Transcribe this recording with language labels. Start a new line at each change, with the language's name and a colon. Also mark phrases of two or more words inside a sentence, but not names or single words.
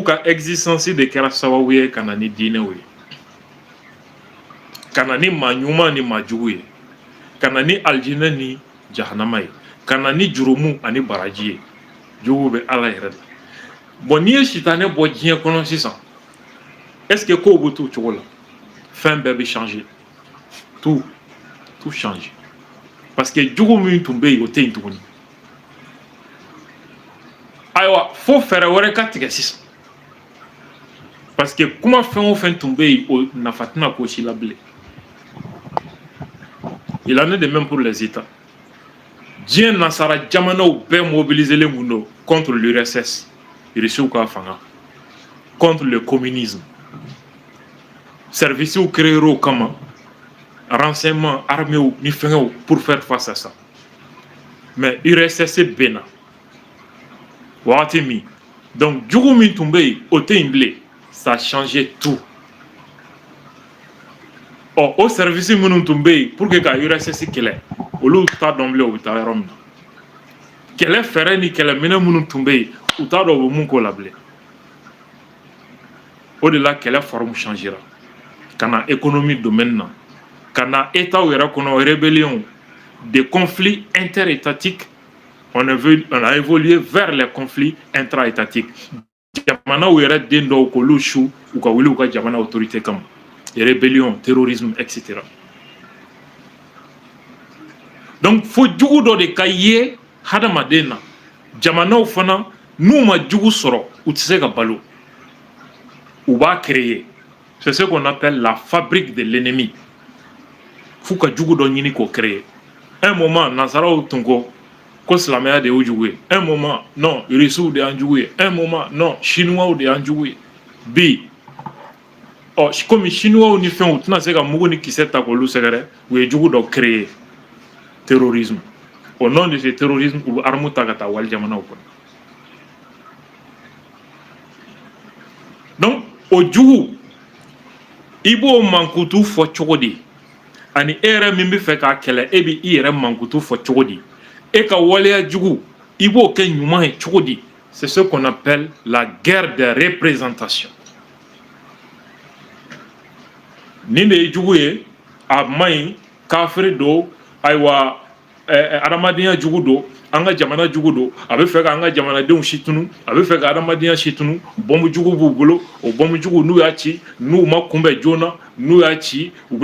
Bambara: ka existence de kɛra sababu ye ka na ni diinɛw ye ka na ni maa ɲuman ni maa jugu ye ka na ni alijinɛ ni jahanama ye ka na ni jurumu ani baraji ye jugu bɛ ala yɛrɛ la bon n'i ye sitanɛ bɔ diɲɛ kɔnɔ sisan
French: est-ce que
Bambara: kow bɛ t'o cogo la fɛn bɛɛ bɛ
French: changer tout change parce que
Bambara: jugu min tun bɛ yen o tɛ yen tuguni ayiwa fo fɛɛrɛ wɛrɛ ka tigɛ sisan
French: parce que
Bambara: kuma fɛn o fɛn tun bɛ yen o nafa tɛna k'o si la bilen
French: il en est de même pour les États
Bambara: diɲɛ nasara jamanaw bɛɛ mobiliselen kun don
French: contre l'URSS
Bambara: irisiw ka fanga
French: contre le communisme services créés
Bambara: o kama
French: renseignement armées
Bambara: ni fɛngɛw
French: pour faire face à ça mais
Bambara: URSS bɛnna wagati min donc jugu min tun bɛ yen o tɛ yen bilen
French: ça a changé tout
Bambara: o service minnu tun bɛ yen
French: pour que
Bambara: ka URSS kɛlɛ olu t'a dɔn bilen u bɛ taa yɔrɔ min na kɛlɛ fɛɛrɛ ni kɛlɛminɛ minnu tun bɛ yen u t'a dɔn u bɛ mun k'o la bilen o de la kɛlɛ
French: forme changera
Bambara: ka na
French: économie domaine
Bambara: na ka na état yɛrɛ kɔnɔ
French: rébellion des conflits interétatiques on a évolué vers les conflits intra-étatiques
Bambara: jamanaw yɛrɛ den dɔw k'olu su u ka wuli u ka jamana autorité kama
French: rébellion terrorisme etc.
Bambara: donc fo jugu dɔ de ka ye hadamaden na jamanaw fana n'u ma jugu sɔrɔ u tɛ se ka balo u b'a créer c'est
French: ce qu'on appelle la fabrique de l'ennemi
Bambara: f'u ka jugu dɔ ɲini k'o créer
French: un moment
Bambara: nasaraw tun ko silamɛya de y'u jugu ye
French: un moment non
Bambara: irisiw de y'an jugu ye
French: un moment non chinois
Bambara: de y'an jugu ye bi komi chinois ni fɛnw u tɛna se ka mugu ni kisɛ ta k'olu sɛgɛrɛ u ye jugu dɔ créer
French: terrorisme au nom de ce terrorisme
Bambara: u bɛ arme ta ka taa wali jamanaw kɔnɔ donc o jugu i b'o mankutu fɔ cogo di ani e yɛrɛ min bɛ fɛ k'a kɛlɛ e bɛ i yɛrɛ mankutu fɔ cogo di e ka waleya jugu i b'o kɛ ɲuman ye cogo di
French: c'est ce qu'on appelle la guerre de représentation
Bambara: nin de ye jugu ye a man ɲi kafiri don ayiwa adamadenya jugu don an ka jamana jugu don a bɛ fɛ k'an ka jamanadenw si tunu a bɛ fɛ ka adamadenya si tunu bɔnbu jugu b'u bolo o bɔnbu jugu n'u y'a ci n'u ma kunbɛn joona n'u y'a ci u